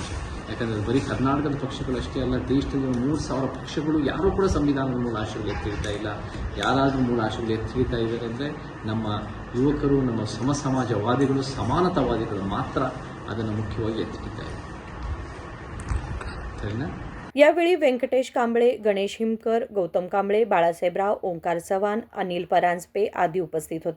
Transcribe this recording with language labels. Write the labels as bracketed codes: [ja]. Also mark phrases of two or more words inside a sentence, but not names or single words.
[kn] ಯಾಕಂದರೆ ಬರೀ ಕರ್ನಾಟಕದ ಪಕ್ಷಗಳು ಅಷ್ಟೇ ಅಲ್ಲ, ದೇಶದಲ್ಲಿ 3,000 ಪಕ್ಷಗಳು ಯಾರೂ ಕೂಡ ಸಂವಿಧಾನದ ಮೂಲ ಆಶೆಗಳು ಎತ್ತಿಡ್ತಾ ಇಲ್ಲ. ಯಾರಾದರೂ ಮೂಲ ಆಶೆಗಳು ಎತ್ತಿಡ್ತಾ ಇದ್ದಾರೆ ಅಂದರೆ ನಮ್ಮ ಯುವಕರು, ನಮ್ಮ ಸಮಾಜವಾದಿಗಳು, ಸಮಾನತಾವಾದಿಗಳು ಮಾತ್ರ ಅದನ್ನು ಮುಖ್ಯವಾಗಿ ಎತ್ತಿಡ್ತಾರೆ. ಸರಿನಾ? [mr] यावेळी व्यंकटेश कांबळे, गणेश हिमकर, गौतम कांबळे, बाळासाहेबराव, ओंकार चव्हाण, अनिल परांजपे आदी उपस्थित होते.